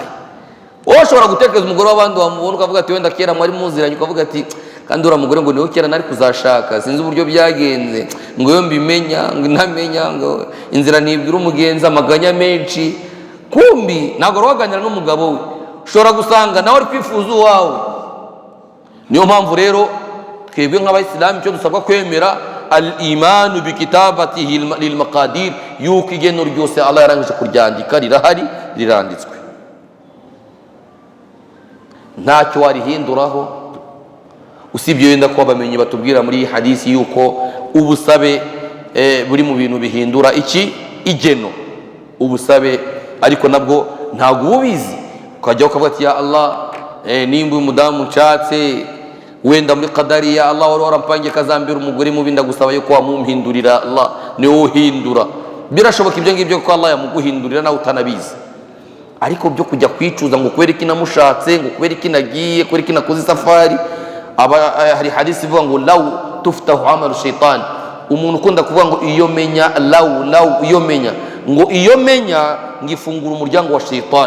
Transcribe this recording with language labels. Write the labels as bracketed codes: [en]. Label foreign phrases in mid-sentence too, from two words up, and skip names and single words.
[rw] Wowe ushobora gutekereza umugore w'abandi wamubona ukavuga ati wenda kera mwari muziranye, ukavuga ati kandi uriya mugore ngo niwe kera nari kuzashaka, sinzi uburyo byagenze, ngo yo mbimenya ngo ntamenya, ngo inzira nibwira umugenzi, amaganya menshi. Kumbi ntabwo waganira n'umugabo we, ushobora gusanga nawe ari kwifuza uwawe. Niyo mpamvu rero twebwe nk'abayisilamu icyo dusabwa kwemera [ar] الإيمان بكتابته للمقادير, [rw] yuko igeno ryose Allah yarangije kuryandika rirahari, riranditswe, ntacyo warihinduraho, usibye wenda ko abamenyi batubwira muri hadisi yuko ubusabe buri mu bintu bihindura iki igeno, ubusabe. Ariko nabwo ntabwo ubizi, ukajya ukavuga ati ya Allah, nimba umudamu nshatse wenda muri qadari ya Allah wari warampangiye kazambira umugore mubi, ndagusaba yuko wamumpindurira. Allah niwe uhindura, birashoboka ibyo ngibyo ko Allah yamuguhindurira nawe utanabizi. Ariko byo kujya kwicuza ngo kubera iki namushatse, ngo kubera iki nagiye, kubera iki nakoze safari. Hari hadisi ivuga ngo [ar] لو تفتح عمل الشيطان, [rw] umuntu ukunda kuvuga ngo iyo menya, law iyo menya, ngo iyo menya ngifungura umuryango wa shaitani.